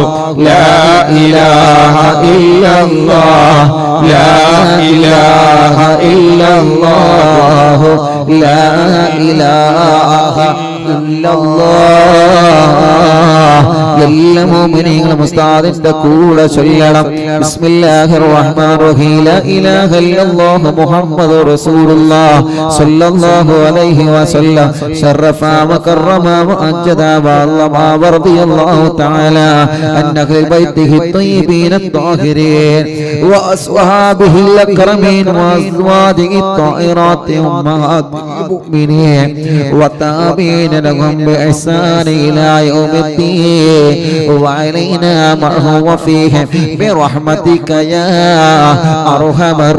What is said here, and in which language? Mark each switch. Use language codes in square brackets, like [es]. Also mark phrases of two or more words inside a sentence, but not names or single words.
[ar] لا إله إلا الله لا إله إلا الله لا إله إلا الله [ml] എല്ലാ മുഅ്മിനീങ്ങളും ഉസ്താദിന്റെ കൂടെ ചൊല്ലണം [ar] بسم الله الرحمن الرحيم لا إله إلا الله محمد رسول الله صلى الله عليه وسلم شرف وكرم ومجد وعظم ورضي الله تعالى عن أهل بيته الطيبين الطاهرين وأصحابه الأكرمين وأزواجه الطاهرات أمهات المؤمنين والتابعين لهم بإحسان إلى يوم الدين وعلينا معهم وفيهم برحمتك يا أرحم